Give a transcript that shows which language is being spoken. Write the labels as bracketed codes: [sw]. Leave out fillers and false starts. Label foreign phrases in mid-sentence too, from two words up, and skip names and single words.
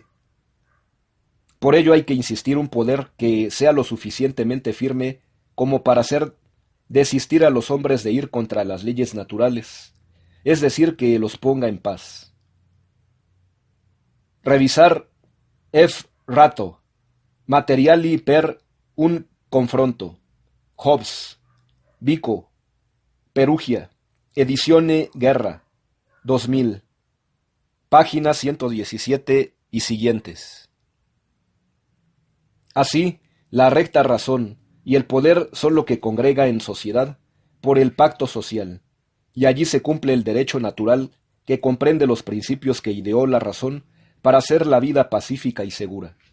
[es] Por ello hay que insistir un poder que sea lo suficientemente firme como para hacer desistir a los hombres de ir contra las leyes naturales, es decir, que los ponga en paz. Revisar F. Rato, [it] Materiali per un confronto, Hobbes, Vico, Perugia, Edizione Guerra, 2000, [es] páginas 117 y siguientes. Así, la recta razón y el poder son lo que congrega en sociedad por el pacto social, y allí se cumple el derecho natural que comprende los principios que ideó la razón para hacer la vida pacífica y segura.